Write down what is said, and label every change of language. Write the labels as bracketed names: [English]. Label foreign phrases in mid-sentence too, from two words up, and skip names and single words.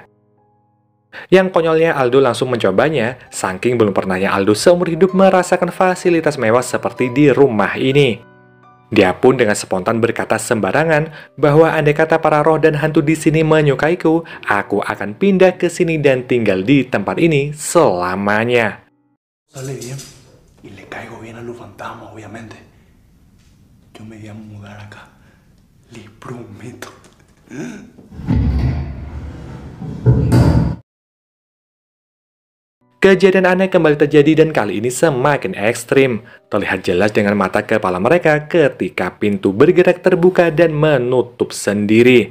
[Indonesian] Yang konyolnya Aldo langsung mencobanya, saking belum pernahnya Aldo seumur hidup merasakan fasilitas mewah seperti di rumah ini. Dia pun dengan spontan berkata sembarangan bahwa andai kata para roh dan hantu di sini menyukaiku, aku akan pindah ke sini dan tinggal di tempat ini selamanya. [Spanish] Sale bien y le caigo bien a los fantasmas, obviamente. Yo me voy a mudar acá. Les prometo. [Indonesian] Kejadian aneh kembali terjadi dan kali ini semakin ekstrim. Terlihat jelas dengan mata kepala mereka ketika pintu bergerak terbuka dan menutup sendiri.